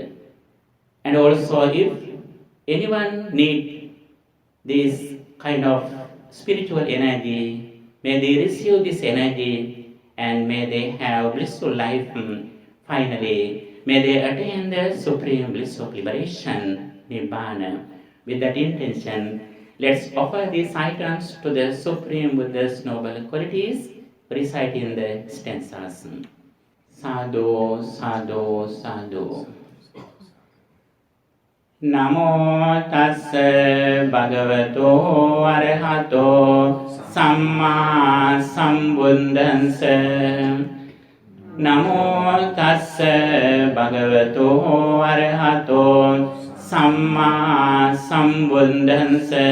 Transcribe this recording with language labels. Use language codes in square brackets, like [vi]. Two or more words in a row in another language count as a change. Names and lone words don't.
[en] And also if anyone need this kind of spiritual energy, may they receive this energy and may they have blissful life finally. May they attain the supreme bliss of liberation, Nibbana. With that intention, let's offer these items to the Supreme Buddha's noble qualities, reciting the stanzas. [pi] Sadhu, sadhu, sadhu. Namo tassa bhagavato arahato samma sambuddhassa. Namo tassa bhagavato arahato samma sambuddhassa.